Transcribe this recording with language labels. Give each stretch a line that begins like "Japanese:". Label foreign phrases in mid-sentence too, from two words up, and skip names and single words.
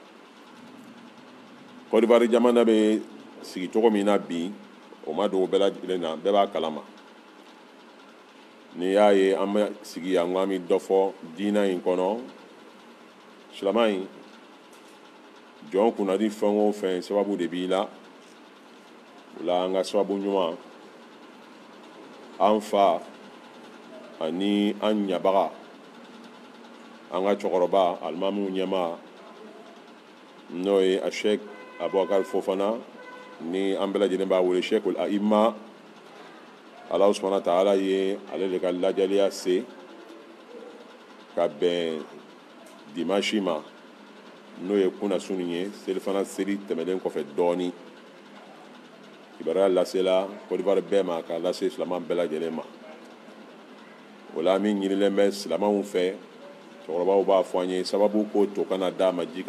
Bambara: Côte d'Ivoire jamana bɛ sigi cogo min na bi o ma dogo bɛɛ lajɛlen na bɛɛ b'a kalama ni y'a ye an bɛ sigi yan ko an bɛ dɔ fɔ diina in kɔnɔ silama in jɔn kunnadi fɛn o fɛn sababu de b'i la o la an ka sababu ɲuman an fa ani an ɲabaga an ka cɛkɔrɔba alimamu ɲɛma n'o ye a sheikh abubakar fofana ni an bɛɛ lajɛlen b'a wele
Arabic: sheikhul a'imma Allah subhanahu wa ta'ala
Bambara: ye ale de ka lajaliya se ka bɛn dimanche ma n'o ye kunna suni ye selifana seli tɛmɛlen kɔfɛ dɔɔni kibaruya lasela Côte d'Ivoire bɛɛ ma k'a lase silama bɛɛ lajɛlen ma o la min ɲinilen bɛ silamaw fɛ cɛkɔrɔbaw b'a fɔ an ye sababu ko to kana d'a ma ji